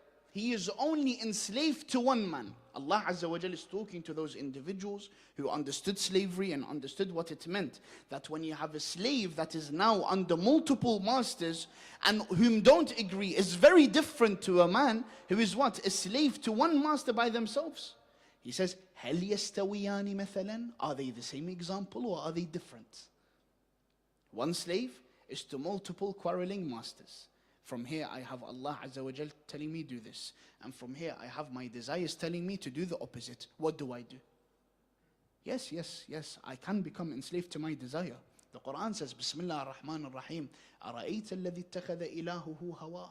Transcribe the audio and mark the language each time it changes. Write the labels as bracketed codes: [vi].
[en] He is only enslaved to one man. Allah Azza wa Jal is talking to those individuals who understood slavery and understood what it meant. That when you have a slave that is now under multiple masters and whom don't agree, is very different to a man who is what? A slave to one master by themselves. [ar] He says, هَلْ يَسْتَوِيَانِ مَثَلًا. [en] Are they the same example or are they different? One slave is to multiple quarreling masters. From here, I have Allah Azza wa Jal telling me do this. And from here, I have my desires telling me to do the opposite. What do I do? Yes, yes, yes, I can become enslaved to my desire. The Quran says, Bismillah ar-Rahman ar-Rahim, [ar] أَرَأَيْتَ الَّذِي اتَّخَذَ إِلَهُهُ هَوَاهُ.